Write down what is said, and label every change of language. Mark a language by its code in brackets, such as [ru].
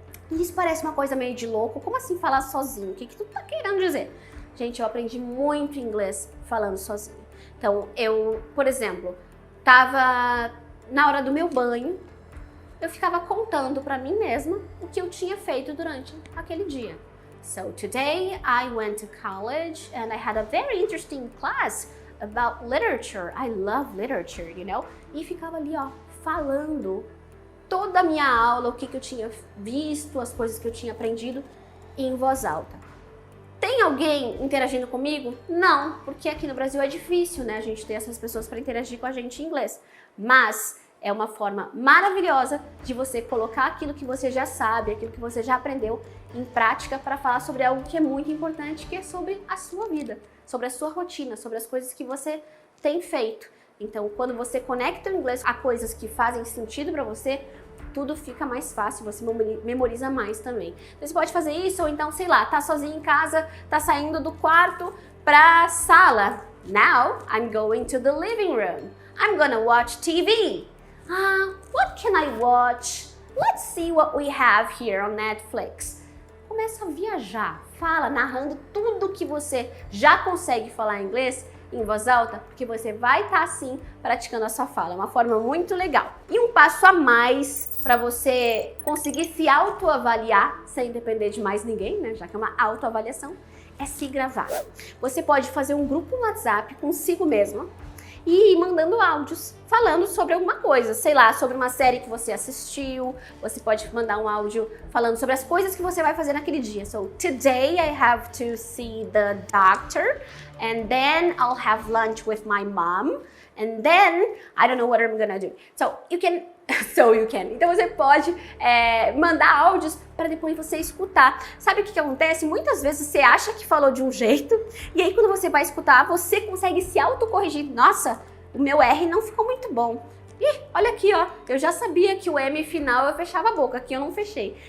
[pt] E isso parece uma coisa meio de louco. Como assim falar sozinho? O que tu tá querendo dizer? Gente, eu aprendi muito inglês falando sozinho. Então, eu, por exemplo, tava na hora do meu banho, eu ficava contando para mim mesma o que eu tinha feito durante aquele dia. [en] So today I went to college and I had a very interesting class about literature. I love literature, you know? [pt] E ficava ali, ó, falando toda a minha aula, o que eu tinha visto, as coisas que eu tinha aprendido em voz alta. Tem alguém interagindo comigo? Não, porque aqui no Brasil é difícil, né? A gente ter essas pessoas para interagir com a gente em inglês. Mas é uma forma maravilhosa de você colocar aquilo que você já sabe, aquilo que você já aprendeu em prática para falar sobre algo que é muito importante, que é sobre a sua vida, sobre a sua rotina, sobre as coisas que você tem feito. Então, quando você conecta o inglês a coisas que fazem sentido para você, tudo fica mais fácil, você memoriza mais também. Então, você pode fazer isso, ou então, sei lá, tá sozinho em casa, tá saindo do quarto pra sala. [en] Now, I'm going to the living room. I'm gonna watch TV. What can I watch? Let's see what we have here on Netflix. [pt] Começa a viajar, fala, narrando tudo que você já consegue falar em inglês em voz alta, porque você vai estar assim praticando a sua fala. É uma forma muito legal. E um passo a mais para você conseguir se autoavaliar sem depender de mais ninguém, né? Já que é uma autoavaliação, é se gravar. Você pode fazer um grupo no WhatsApp consigo mesma e ir mandando áudios falando sobre alguma coisa, sei lá, sobre uma série que você assistiu. Você pode mandar um áudio falando sobre as coisas que você vai fazer naquele dia. [en] So, today I have to see the doctor, and then I'll have lunch with my mom, and then I don't know what I'm gonna do. So you can. [pt] Então você pode mandar áudios para depois você escutar. Sabe o que acontece? Muitas vezes você acha que falou de um jeito, e aí quando você vai escutar, você consegue se autocorrigir. Nossa, o meu R não ficou muito bom. Olha aqui, ó, eu já sabia que o M final eu fechava a boca, aqui eu não fechei.